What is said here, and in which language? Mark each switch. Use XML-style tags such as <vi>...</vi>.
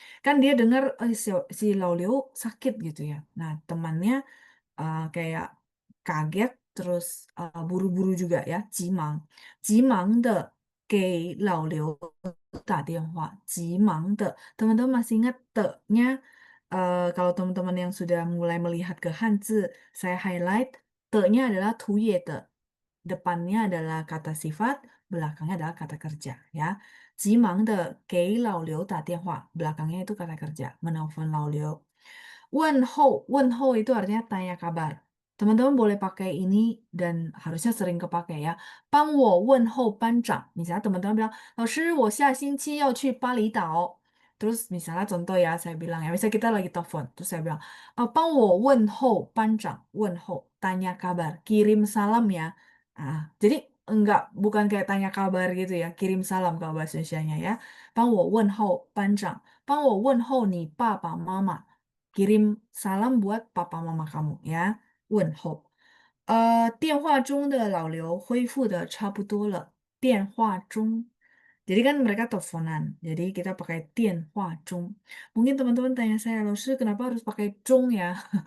<id>Kan dia dengar si Laulio sakit gitu ya. Nah, temannya kayak kaget, terus buru-buru juga ya,</id> <zh>急忙的给老刘打电话，急忙的.</zh> <id>Teman-teman masih ingat de-nya kalau teman-teman yang sudah mulai melihat ke Hanzi, saya highlight de-nya adalah 图也的, depannya adalah kata sifat, belakangnya adalah kata kerja ya.</id> <zh>急忙的给老刘打电话,</zh> <id>belakangnya itu kata kerja, menelpon 老刘. 问候 itu artinya tanya kabar. Teman-teman boleh pakai ini dan harusnya sering kepakai ya.</id> <zh>帮我问候班长.</zh> <id>Misalnya teman-teman bilang,</id> <zh>老师，我下星期要去巴厘岛.</zh> <id>Terus misalnya contoh ya, saya bilang ya, misalnya kita lagi telepon, terus saya bilang,</id> <zh>帮我问候班长,</zh> <id>问候, tanya kabar, kirim salam ya. Jadi bukan kayak tanya kabar gitu ya, kirim salam kalau bahasa Indonesianya ya.</id> <zh>帮我问候班长，帮我问候你爸爸妈妈。</zh> <id>Kirim salam buat papa mama kamu ya. 问候。</id> <zh>电话中的老刘恢复的差不多了。</zh> <id>电话中。Jadi kan mereka teleponan. Jadi kita pakai 电话中. Mungkin teman-teman tanya saya, Lalu kenapa harus pakai 中 ya?</id>